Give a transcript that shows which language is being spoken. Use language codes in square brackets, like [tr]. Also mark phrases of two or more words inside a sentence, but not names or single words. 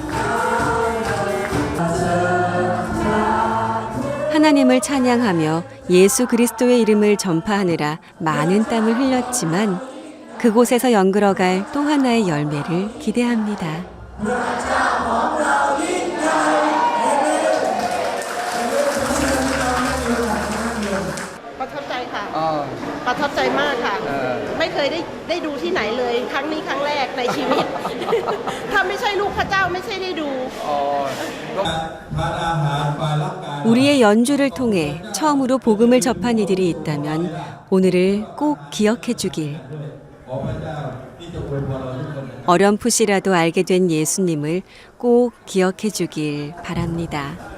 [ko] 하나님을 찬양하며 예수 그리스도의 이름을 전파하느라 많은 땀을 흘렸지만 그곳에서 연그러갈 또 하나의 열매를 기대합니다. [th] ประทับใจมากค่ะไม่เคยได้ดูที่ไหนเลยครั้งนี้ครั้งแรกในชีวิต ถ้าไม่ใช่ลูกพระเจ้าไม่ใช่ได้ดู [ko] 우리의 연주를 통해 처음으로 복음을 접한 이들이 있다면 오늘을 꼭 기억해 주길. 어렴풋이라도 알게 된 예수님을 꼭 기억해 주길 바랍니다.